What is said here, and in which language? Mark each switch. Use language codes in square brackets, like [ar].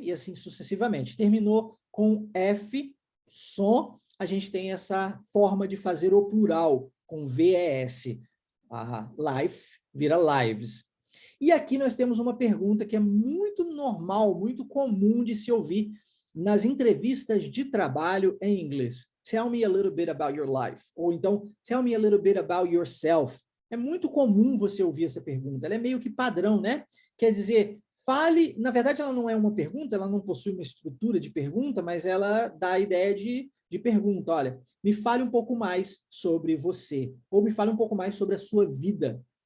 [pt] E assim sucessivamente. Terminou com F, som, a gente tem essa forma de fazer o plural, com VES. Life vira lives. E aqui nós temos uma pergunta que é muito normal, muito comum de se ouvir nas entrevistas de trabalho em inglês. [en] Tell me a little bit about your life. [pt] Ou então, [en] tell me a little bit about yourself. [pt] É muito comum você ouvir essa pergunta. Ela é meio que padrão, né? Quer dizer, fale... Na verdade, ela não é uma pergunta, ela não possui uma estrutura de pergunta, mas ela dá a ideia de pergunta. Olha, me fale um pouco mais sobre você. Ou me fale um pouco mais sobre a sua vida.